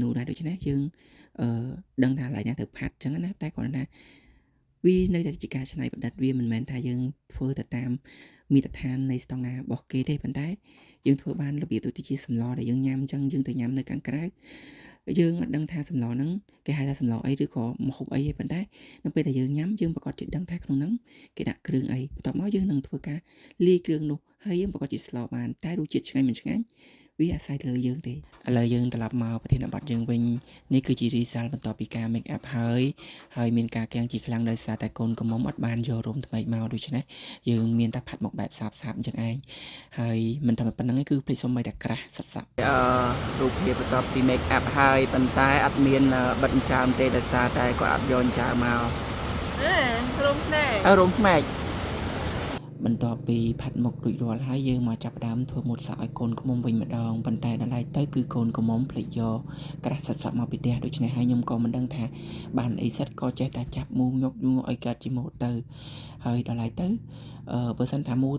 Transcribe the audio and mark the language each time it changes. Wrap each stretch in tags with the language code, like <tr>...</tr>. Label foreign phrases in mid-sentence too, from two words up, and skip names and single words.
<km>នូរដែរដូច្នេះយើងដឹងថាកន្លែងណាទៅផាត់ចឹងណាតែគ្រាន់តែវានៅតែជាការច្នៃប្រឌិតវាមិនមែនថាយើងធ្វើទៅតាមមាត្រដ្ឋាននៃស្តង់ដាររបស់គេទេប៉ុន្តែយើងធ្វើបានរបៀបដូចជាសម្លដែលយើងញ៉ាំអញ្ចឹងយើងទៅញ៉ាំនៅខាងក្រៅយើងអត់ដឹងថាសម្លហ្នឹងគេហៅថាសម្លអីឬក៏ម្ហូបអីទេប៉ុន្តែនៅពេលដែលយើងញ៉ាំយើងប្រកាសជាដឹងថាក្នុងហ្នឹងគេដាក់គ្រឿងអីបន្ទាប់មកយើងនឹងធ្វើការលាយគ្រឿងនោះហើយយើង ប្រកាសជាស្លបានតែរសជាតិឆ្ងាញ់មិនឆ្ងាញ់វាអាស្រ័យទៅលើយើងទេឥឡូវយើងត្រឡប់មកប្រធានបទយើងវិញនេះគឺជា result បន្ទាប់ពីការ</km> <en>make up</en> <km>ហើយមានការគាំងជាខ្លាំងដោយសារតែកូនកំមុំអត់បានយករោមថ្មីមកដូច្នេះយើងមានតែផាត់មុខបែបសាបអញ្ចឹងឯងហើយមិនតែប៉ុណ្្នឹងទេគឺភ្លេចសុំបីតែក្រាស់សក់រូ បភាពបន្ទាប់ពី</km> <en>make up</en> <km>ហើយប៉ុន្តែអត់មានបិទចាមទេដោយសារតែគាត់អត់យកចាមមករោមភ្នែករោមភ្នែកបន្ទាប់ពីផាត់មុខរួចរាល់ហើយយើងមកចាប់ផ្ដើមធ្វើម៉ូតសក់ឲ្យកូនក្មុំវិញម្ដងប៉ុន្តែដល់ឡែកទៅគឺកូ នក្មុំភ្លេចយកក្រាស់សក់មកពីផ្ទះដូច្នេះហើយខ្ញុំក៏មិនដឹងថាបានអីសិតក៏ចេះតែចាប់មូញក់ឲ្យកើតជាម៉ូតទៅហើយដល់ឡែកទៅបើសិនថាមូ</km>